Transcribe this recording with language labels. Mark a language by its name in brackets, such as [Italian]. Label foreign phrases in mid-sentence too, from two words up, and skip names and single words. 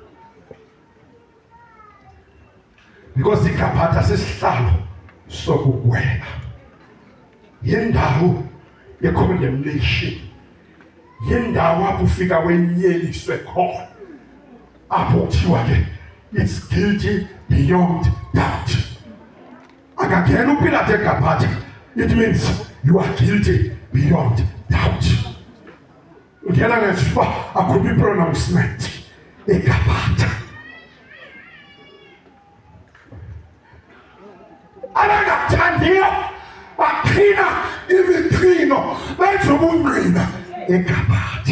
[Xhosa] because iGabatha sisihlalo sokugweba yindawo ye-condemnation yindawo apho ufika wenyeliswe khona apho kuthiwa ke [English] it's guilty beyond doubt. [Xhosa] Akangena uPilato eGabatha, [English] it means you are guilty beyond doubt. [Xhosa] Ungena ngesipha akubi pronouncement eGabatha. Abangakuthandiyo baqhina imiqhino benza ubungqina eGabatha.